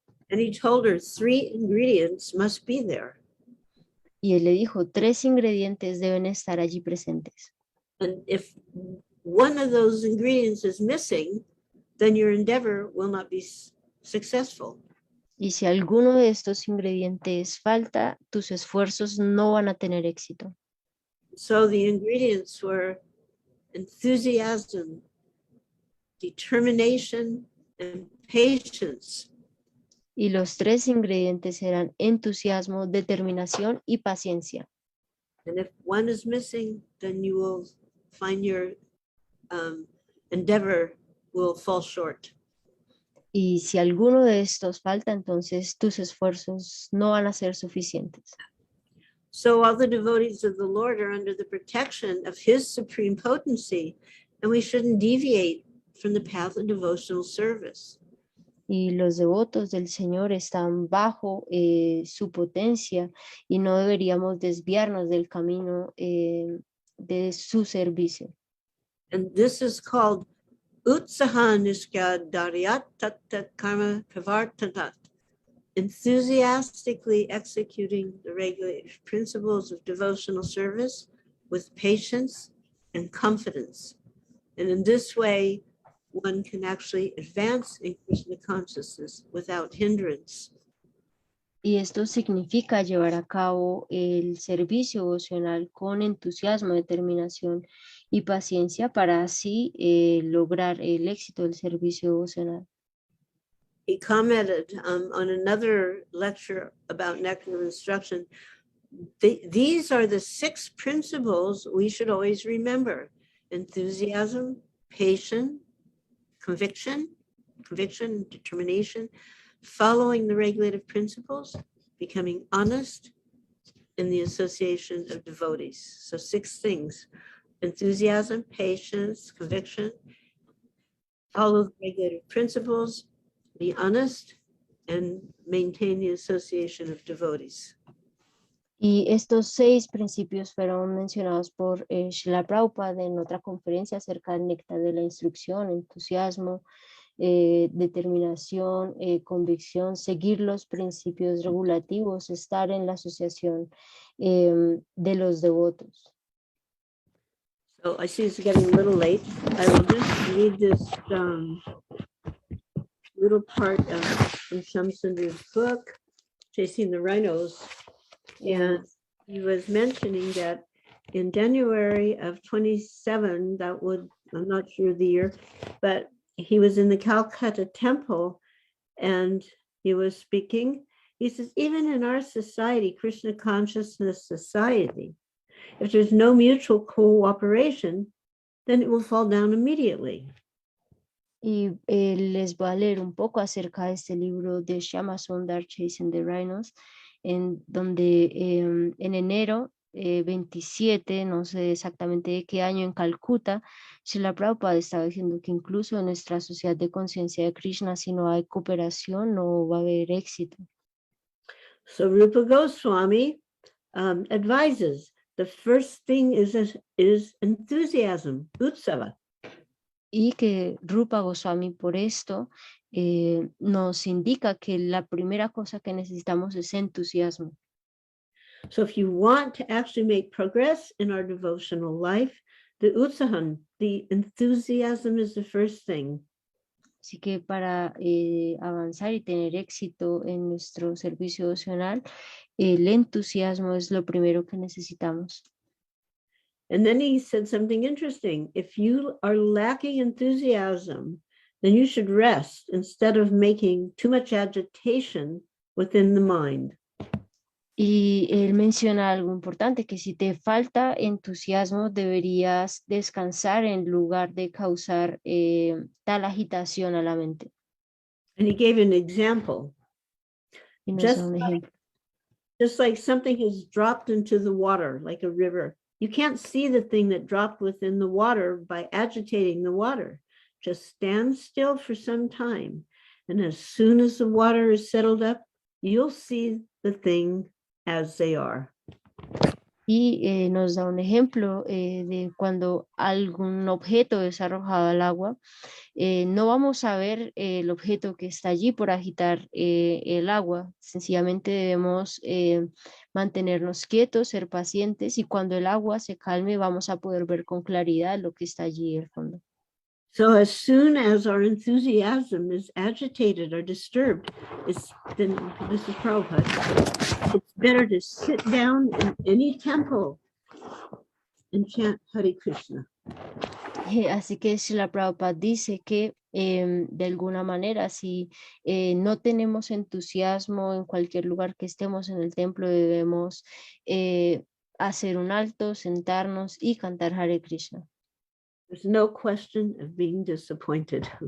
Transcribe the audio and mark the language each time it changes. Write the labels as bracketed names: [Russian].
[English] And he told her 3 ingredients must be there. [Spanish] Y él le dijo, 3 ingredientes deben estar allí presentes. [English] And if one of those ingredients is missing, then your endeavor will not be successful. [Spanish] Y si alguno de estos ingredientes falta, tus esfuerzos no van a tener éxito. [English] So the ingredients were enthusiasm, determination, and patience. [Spanish] Y los 3 ingredientes eran entusiasmo, determinación y paciencia. [English] And if one is missing, then you will find your endeavor will fall short. [Spanish] Y si alguno de estos falta, entonces tus esfuerzos no van a ser suficientes. [English] So all the devotees of the Lord are under the protection of his supreme potency, and we shouldn't deviate from the path of devotional service. [Spanish] Y los devotos del Señor están bajo su potencia y no deberíamos desviarnos del camino de su servicio. [English] And this is called [Sanskrit] Utsahanishka Daryat Tatta Karma Kavartatat, [English] enthusiastically executing the regulated principles of devotional service with patience and confidence. And in this way, one can actually advance in Krishna consciousness without hindrance. [Spanish] Y esto significa llevar a cabo el servicio devocional con entusiasmo, determinación y paciencia para así lograr el éxito del servicio devocional. [English] He commented on another lecture about nectar of instruction. These are the 6 principles we should always remember: enthusiasm, patience, conviction, determination, following the regulative principles, becoming honest, and the association of devotees. So 6 things: enthusiasm, patience, conviction, follow the regulative principles, be honest, and maintain the association of devotees. [Spanish] Y estos 6 principios fueron mencionados por Srila Prabhupada en otra conferencia acerca del néctar de la instrucción: entusiasmo, determinación, convicción, seguir los principios regulativos, estar en la asociación de los devotos. [English] So I see it's getting a little late. I will just read this little part from Shamsundar's book, Chasing the Rhinos. And he was mentioning that in January of 27, I'm not sure the year, but he was in the Calcutta temple and he was speaking. He says, even in our society, Krishna consciousness society, if there's no mutual cooperation, then it will fall down immediately. [Spanish] Y les voy a leer un poco acerca de este libro de Shama Sundar, Chasing the Rhinos, en donde en enero 27, no sé exactamente de qué año, en Calcuta, Srila Prabhupada estaba diciendo que incluso en nuestra sociedad de conciencia de Krishna, si no hay cooperación, no va a haber éxito. [English] So Rupa Goswami advises the first thing is enthusiasm, utsava. [Spanish] Y que Rupa Goswami por esto nos indica que la primera cosa que necesitamos es entusiasmo. [English] So if you want to actually make progress in our devotional life, the utsahan, the enthusiasm is the first thing. [Spanish] Así que para avanzar y tener éxito en nuestro servicio devocional, el entusiasmo es lo primero que necesitamos. [English] And then he said something interesting. If you are lacking enthusiasm, then you should rest instead of making too much agitation within the mind. [Spanish] Y él menciona algo importante, que si te falta entusiasmo, deberías descansar en lugar de causar tal agitación a la mente. [English] And he gave an example. [Spanish] Y nos da [English] Just [Spanish] un ejemplo. [English] Just like something has dropped into the water, like a river. You can't see the thing that dropped within the water by agitating the water. Just stand still for some time. And as soon as the water is settled up, you'll see the thing as they are. [Spanish] Y nos da un ejemplo de cuando algún objeto es arrojado al agua. No vamos a ver el objeto que está allí por agitar el agua. Sencillamente debemos mantenernos quietos, ser pacientes, y cuando el agua se calme vamos a poder ver con claridad lo que está allí al fondo. [English] So as soon as our enthusiasm is agitated or disturbed, then this is Prabhupada, it's better to sit down in any temple and chant Hare Krishna. [Spanish] Así que Srila Prabhupada dice que de alguna manera, si no tenemos entusiasmo en cualquier lugar que estemos en el templo, debemos hacer un alto, sentarnos y cantar Hare Krishna. [English] There's no question of being disappointed.